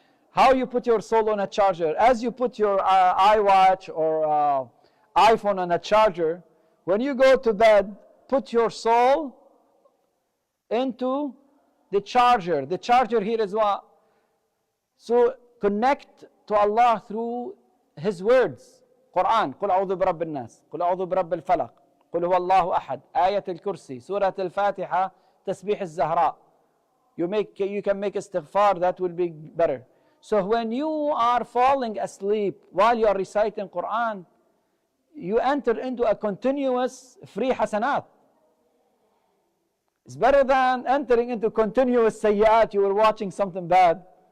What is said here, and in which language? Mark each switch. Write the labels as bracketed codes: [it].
[en] How you put your soul on a charger? As you put your iWatch or iPhone on a charger, when you go to bed, put your soul into the charger. The charger here is what? So connect to Allah through His words. [ar] Quran, قُلْ أَعُوذُ بِرَبِّ النَّاسِ قُلْ أَعُوذُ بِرَبِّ الْفَلَقِ قُلْ هُوَ اللَّهُ أَحَدٌ آية الكرسي سورة الفاتحة تسبيح الزهراء. [en] You can make istighfar, that will be better. So when you are falling asleep while you are reciting Quran, you enter into a continuous free hasanat. It's better than entering into continuous sayyat. You were watching something bad.